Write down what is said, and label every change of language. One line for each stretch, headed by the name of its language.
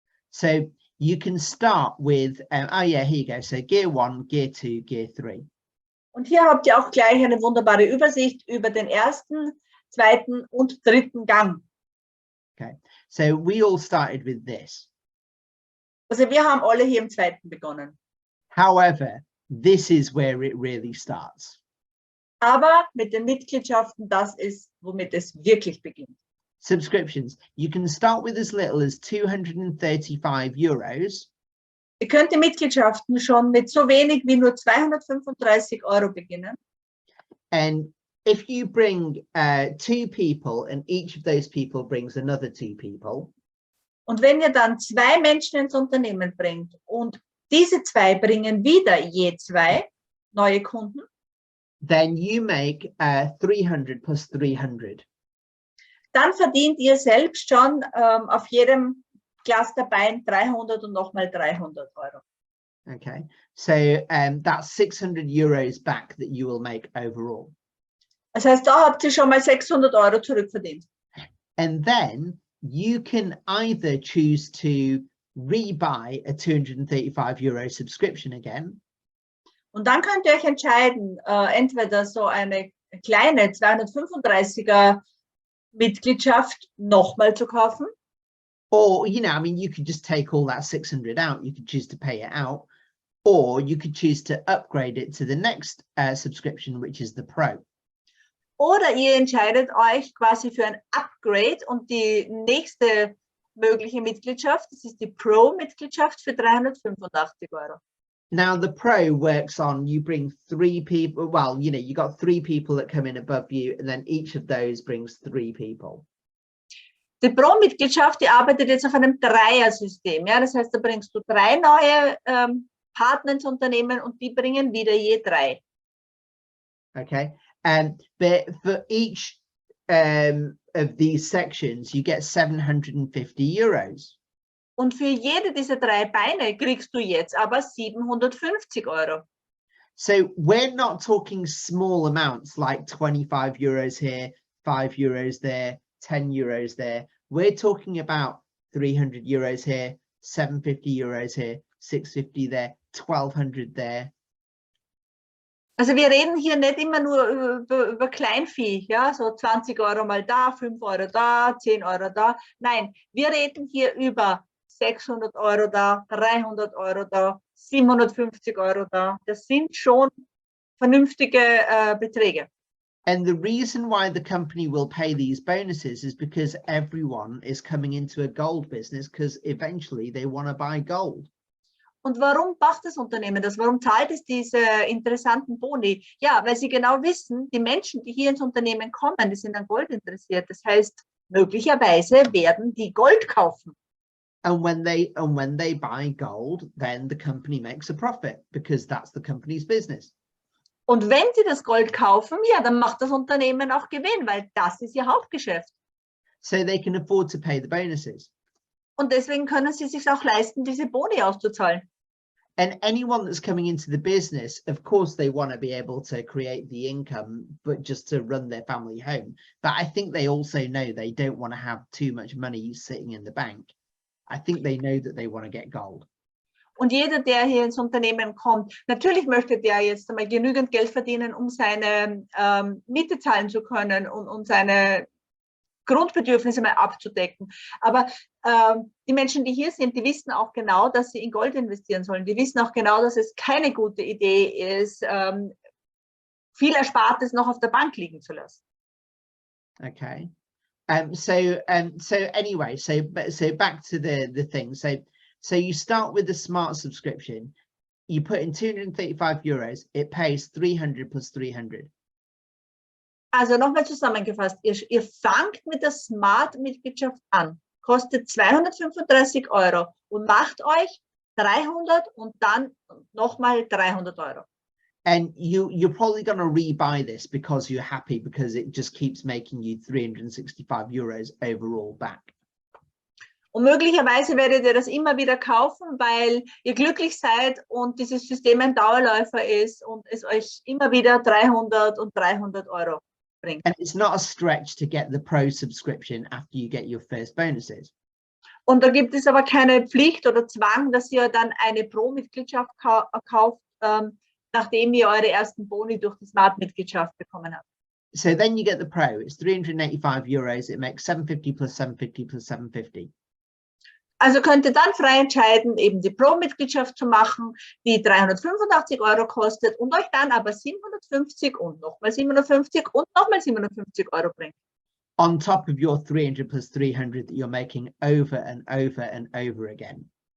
English: So you can start with, oh yeah, here you go. So gear 1, gear 2, gear 3.
German: Und hier habt ihr auch gleich eine wunderbare Übersicht über den ersten, zweiten und dritten Gang.
English: Okay, so we all started with this.
German: Also wir haben alle hier im zweiten begonnen.
English: However, this is where it really starts.
German: Aber mit den Mitgliedschaften, das ist, womit es wirklich beginnt.
English: Subscriptions. You can start with as little as 235 euros.
German: Ihr könnt die Mitgliedschaften schon mit so wenig wie nur 235 € beginnen.
English: And if you bring 2 people and each of those people brings another 2 people.
German: Und wenn ihr dann 2 Menschen ins Unternehmen bringt und diese 2 bringen wieder je 2 neue Kunden,
English: then you make 300 plus 300.
German: Dann verdient ihr selbst schon auf jedem Clusterbein 300 und nochmal 300 €.
English: Okay, so that's 600 euros back that you will make overall.
German: Das heißt, da habt ihr schon mal 600 € zurückverdient.
English: And then you can either choose to rebuy a 235 euro subscription again.
German: Und dann könnt ihr euch entscheiden, entweder so eine kleine 235er Mitgliedschaft nochmal zu kaufen.
English: Or, you know, I mean, you could just take all that 600 out. You could choose to pay it out, or you could choose to upgrade it to the next subscription, which is the Pro.
German: Oder ihr entscheidet euch quasi für ein Upgrade und die nächste mögliche Mitgliedschaft, das ist die Pro-Mitgliedschaft für 385 Euro.
English: Now, the Pro works on, you bring 3 people, well, you know, you got 3 people that come in above you, and then each of those brings 3 people.
German: Die Pro-Mitgliedschaft, die arbeitet jetzt auf einem Dreier-System. Ja? Das heißt, da bringst du 3 neue Partner ins Unternehmen und die bringen wieder je 3.
English: Okay, but for each of these sections, you get 750 euros.
German: Und für jede dieser 3 Beine kriegst du jetzt aber 750 Euro.
English: So we're not talking small amounts like 25 euros here, 5 euros there, 10 euros there. We're talking about 300 euros here, 750 euros here, 650 there, 1200 there.
German: Also wir reden hier nicht immer nur über Kleinvieh, ja, so 20 Euro mal da, 5 Euro da, 10 Euro da. Nein, wir reden hier über 600 Euro da, 300 Euro da, 750 Euro da. Das sind schon vernünftige Beträge.
English: And the reason why the company will pay these bonuses is because everyone is coming into a gold business because eventually they want to buy gold.
German: Und warum macht das Unternehmen das? Warum zahlt es diese interessanten Boni? Ja, weil sie genau wissen, die Menschen, die hier ins Unternehmen kommen, die sind an Gold interessiert. Das heißt, möglicherweise werden die Gold kaufen.
English: And when they buy gold, then the company makes a profit because that's the company's business.
German: Und wenn sie das Gold kaufen, ja, dann macht das Unternehmen auch Gewinn, weil das ist ihr Hauptgeschäft.
English: So they can afford to pay the bonuses.
German: Und deswegen können sie sich auch leisten, diese Boni auszuzahlen.
English: And anyone that's coming into the business, of course, they want to be able to create the income, but just to run their family home. But I think they also know they don't want to have too much money sitting in the bank. I think they know that they want to get gold.
German: Und jeder, der hier ins Unternehmen kommt, natürlich möchte der jetzt einmal genügend Geld verdienen, um seine Miete zahlen zu können und seine Grundbedürfnisse mal abzudecken. Aber die Menschen, die hier sind, die wissen auch genau, dass sie in Gold investieren sollen. Die wissen auch genau, dass es keine gute Idee ist, viel Erspartes noch auf der Bank liegen zu lassen.
English: Okay. So anyway, so back to the thing. So you start with the smart subscription. You put in 235 euros. It pays 300 plus 300.
German: Also nochmal zusammengefasst, ihr fangt mit der Smart-Mitgliedschaft an, kostet 235 Euro und macht euch 300 und dann nochmal 300 Euro.
English: And you're probably going to rebuy this because you're happy because it just keeps making you 365 euros overall back.
German: Und möglicherweise werdet ihr das immer wieder kaufen, weil ihr glücklich seid und dieses System ein Dauerläufer ist und es euch immer wieder 300 und 300 Euro bringt.
English: And it's not a stretch to get the Pro subscription after you get your first bonuses.
German: Und da gibt es aber keine Pflicht oder Zwang, dass ihr dann eine Pro-Mitgliedschaft kauft, nachdem ihr eure ersten Boni durch die Smart-Mitgliedschaft bekommen habt.
English: So then you get the Pro. It's 385 euros. It makes 750 plus 750 plus 750.
German: Also könnt ihr dann frei entscheiden, eben die Pro-Mitgliedschaft zu machen, die 385 Euro kostet und euch dann aber 750 und nochmal 750 und nochmal 750 Euro bringt.
English: On top of your 300 plus 300 that you're making over and over and over again.